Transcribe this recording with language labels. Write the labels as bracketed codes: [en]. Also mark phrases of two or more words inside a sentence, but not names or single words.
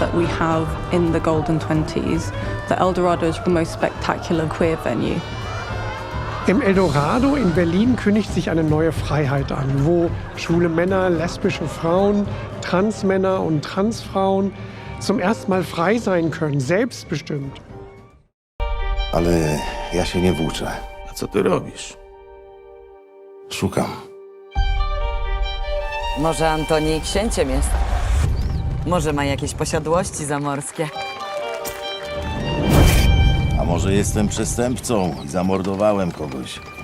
[en] that we have in the Golden 20s, the Eldorado is the most spectacular queer venue. [de] Im Eldorado in Berlin kündigt sich eine neue Freiheit an, wo schwule Männer, lesbische Frauen, Transmänner und Transfrauen zum ersten Mal frei sein können, selbstbestimmt. [pl] Ale ja się nie włóczę. A co ty robisz? Szukam. Może Antoni księciem jest? Może ma jakieś posiadłości zamorskie? A może jestem przestępcą i zamordowałem kogoś?